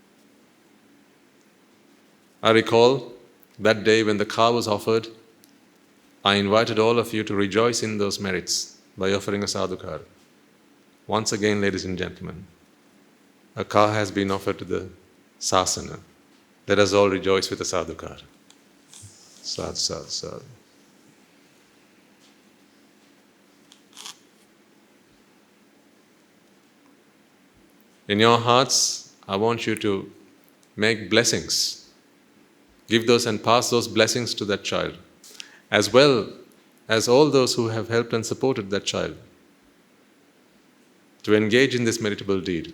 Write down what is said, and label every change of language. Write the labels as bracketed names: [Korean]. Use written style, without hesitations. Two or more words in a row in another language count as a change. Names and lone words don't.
[English] I recall that day when the car was offered, I invited all of you to rejoice in those merits by offering a sadhukar. Once again, ladies and gentlemen, a car has been offered to the sasana. Let us all rejoice with a sadhukar. [Pali] Sadhu, sadhu, sadhu. [English] In your hearts, I want you to make blessings. Give those and pass those blessings to that child, as well as all those who have helped and supported that child to engage in this meritable deed.